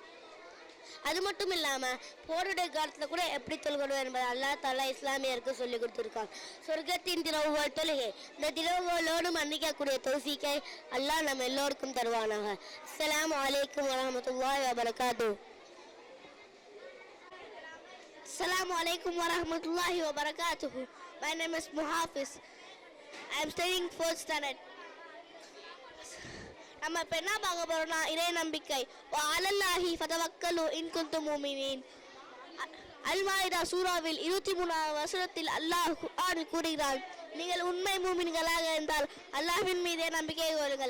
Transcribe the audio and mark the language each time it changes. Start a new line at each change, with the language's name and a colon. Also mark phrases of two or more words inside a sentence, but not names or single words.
Tamil: அது மட்டும் இல்லாமல் போருடைய காலத்தில் கூட எப்படி தொழுகணும் என்பதை அல்லாஹ் தஆலா இஸ்லாமியருக்கு சொல்லி கொடுத்துருக்கான். சொர்க்கத்தின் திறவுகோல் தொழுகை. இந்த திறவுகோலோடு மன்னிக்கக்கூடிய தௌஃபீக்கை அல்லாஹ் நம்ம எல்லோருக்கும் தருவானாக.
Arabic: السلام عليكم ورحمة الله وبركاته. السلام عليكم ورحمة الله وبركاته.
English: My name is Muhafiz. I am studying 4th standard.
Tamil: நம்ம இப்போ என்ன பார்க்க போறோம்னா இறை நம்பிக்கை.
Arabic: وعلى الله فتوكلوا إن كنتم مؤمنين.
Tamil: அல்-மாஇதா சூராவில் 23வது வசனத்தில் அல்லாஹ் குர்ஆனில் கூறுகிறான், நீங்கள் உண்மை மூமின்களாக இருந்தால் அல்லாஹ்வின் மீதே நம்பிக்கை கொள்ளுங்கள்.